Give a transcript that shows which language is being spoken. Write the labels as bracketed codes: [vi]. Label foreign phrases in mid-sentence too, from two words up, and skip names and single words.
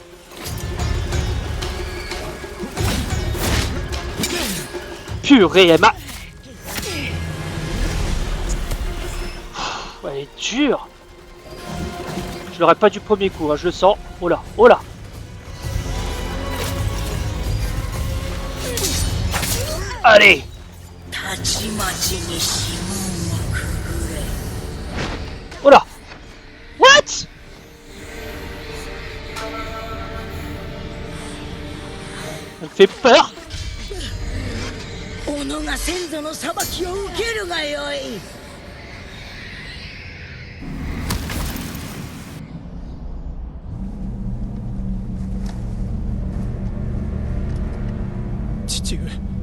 [fr] Purée, elle m'a... Elle est dure. Je l'aurais pas du premier coup, hein, je le sens. Oh là, oh là. Allez. [ja] たちまちに指紋をくぐれ。 [fr] Oh là. What? Elle me fait peur. [ja] 己が先祖の裁きを受けるがよい。父上。